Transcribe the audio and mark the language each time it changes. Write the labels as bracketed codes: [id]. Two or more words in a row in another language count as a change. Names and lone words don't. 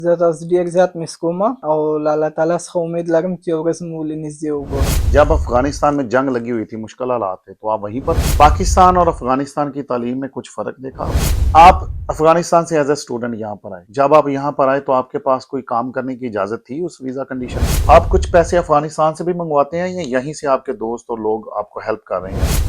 [ps] زه تاسو ډیر زیات مس کوم او له الله تعالی څخه امید لرم چې یو ورځ مو نږدې وګورم. [ur] جب افغانستان میں جنگ لگی ہوئی تھی، مشکل حالات تھے، تو آپ وہیں پر پاکستان اور افغانستان کی تعلیم میں کچھ فرق دیکھا آپ افغانستان سے [en] as a student [ur] یہاں پر آئے، جب آپ یہاں پر آئے تو آپ کے پاس کوئی کام کرنے کی اجازت تھی اس [en] visa condition? [ur] آپ کچھ پیسے افغانستان سے بھی منگواتے ہیں یا یہیں سے آپ کے دوست اور لوگ آپ کو ہیلپ کر رہے ہیں؟